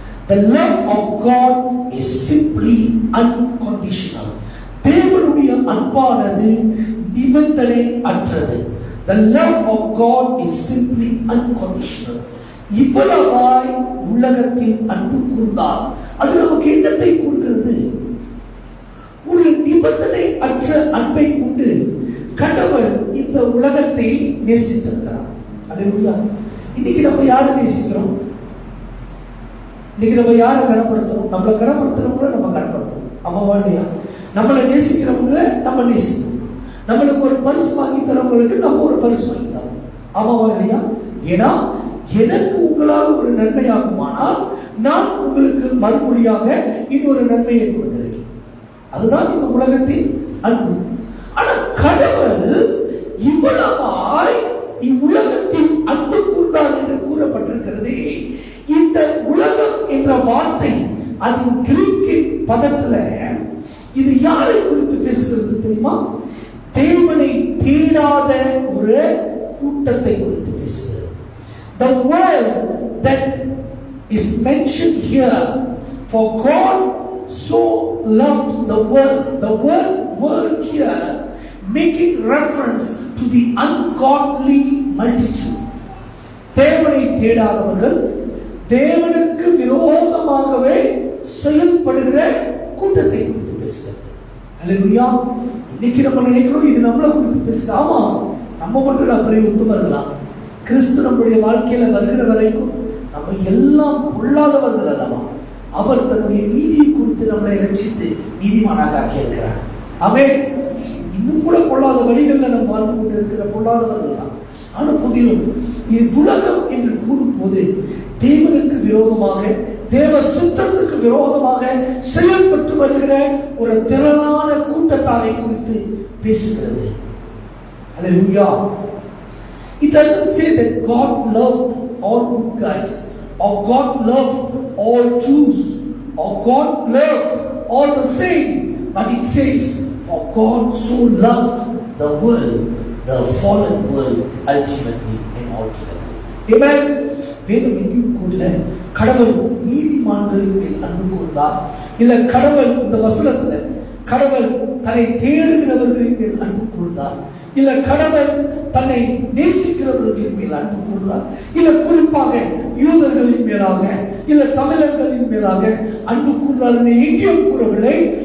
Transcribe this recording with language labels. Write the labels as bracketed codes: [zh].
[en] The love of God is simply unconditional. [ta] தேவனுடைய அன்பானது நிபந்தனை அற்றது. [en] The love of God is simply unconditional. [ta] இவ்வளவாய் உலகத்தில் அன்பு கூர்ந்தார். அது நமக்கு என்னத்தை கூறுகிறது? ஒரு நிபந்தனை அற்ற அன்பை கொண்டு கடவுள் இந்த உலகத்தை நேசித்திருக்கிறார். அல்லேலூயா. இன்னைக்கு நம்ம யாரை நேசிக்கிறோம்? இன்னைக்கு நம்ம யாரை கனப்படுத்துறோம்? நம்மளை கனப்படுத்துறவங்கள நம்ம கனப்படுத்துறோம். அம்மாவா இல்லையா? நம்மளை நேசிக்கிறவங்கள நம்ம நேசிக்கிறோம். நம்மளுக்கு ஒரு பரிசு வாங்கி தரவங்களுக்கு நம்ம ஒரு பரிசு வாங்கி தரோம். அம்மாவா இல்லையா? ஏன்னா எனக்கு உங்களால் ஒரு நன்மையாகுமானால் நான் உங்களுக்கு மறுமொழியாக இன்னொரு நன்மையை கொடுக்கிறேன். அதுதான் இந்த உலகத்தின் அன்பு. ஆனா கடவுள் இவ்வளவாய் இவ்வுலகத்தில் அன்பு கூர்ந்தார் என்று கூறப்பட்டிருக்கிறது. இந்த உலகம் என்ற வார்த்தை அதன் கிரீக்கின் பதத்துல இது யாரை குறித்து பேசுகிறது தெரியுமா? தேவனை தேடாத ஒரு கூட்டத்தை குறித்து பேசுகிறது. [en] The word that is mentioned here, for God so loved the word here making reference to the ungodly multitude. [ta] தேவனை தேடாதவர்கள், தேவனுக்கு விரோதமாகவே செயல்படுகிற கூட்டத்தை குறித்து பேசுகிறது. அல்லேலூயா. இன்னைக்கு நம்ம நினைக்கிறோம் இது நம்மளை குறித்து பேசுது. ஆமா, நம்ம மட்டும் நான் பெரிய உத்தமர்களா? கிறிஸ்து நம்முடைய வாழ்க்கையில வருகிற வரைக்கும் நம்ம எல்லாம் பொல்லாதவர்கள் அல்லவா? அவர் தன்னுடைய நீதியை குறித்து நம்மளை ரட்சித்து நீதிமானாக ஆக்கியிருக்கிறார். ஆமென். இன்னும் கூட பொல்லாத வழிகளில் நம்ம வாழ்ந்து கொண்டு இருக்கிற பொல்லாதவர்கள் தான். ஆனா புதிலும் இது உலகம் என்று கூறும்போது தேவனுக்கு விரோதமாக, தேவ சுத்தத்துக்கு விரோதமாக செயல்பட்டு வருகிற ஒரு திரளான கூட்டத்தாரை குறித்து பேசுகிறது. அல்லேலூயா. [en] It doesn't say that God loved all good guys, or God loved all Jews, or God loved all the same, but it says, for God so loved the world, the fallen world, ultimately and altogether. Amen. [ta] வேதம் எங்கேயும் கூட கடவுள் நீதிமான்களின் மேல் அன்பு கூர்ந்தார், இல்ல கடவுள் இந்த வசனத்துல கடவுள் தன்னை தேடுகிறவர்களின் மேல் அன்பு கூர்ந்தார், இல்ல கடவுள் தன்னை நேசிக்கிறவர்களின் மேல் அன்பு கூர்ந்தார், இல்ல குறிப்பாக யூதர்களின் மேலாக, இல்ல தமிழர்களின் மேலாக அன்பு கூர்ந்தார் என்று எங்கேயும் கூறவில்லை.